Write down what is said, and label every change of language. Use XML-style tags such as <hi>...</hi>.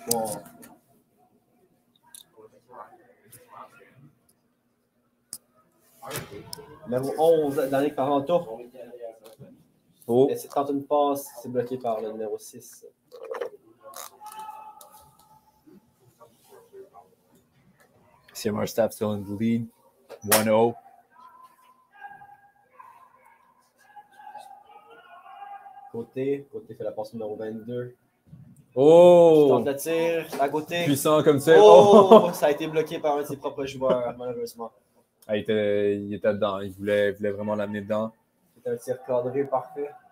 <fr>Wow. Numéro 11, Danick Parenteau. Oh. Et c'est 31 passes, c'est bloqué par le numéro 6.</fr> <en>CMR staff still in the lead, 1-0.</en> <fr>Côté fait la passe numéro 22. Oh! Tente le tir, à côté. Puissant comme ça. Oh! Ça a été bloqué par un de ses propres joueurs, malheureusement. Ah, il était dedans. Il voulait vraiment l'amener dedans. C'était un tir cadré parfait.</fr>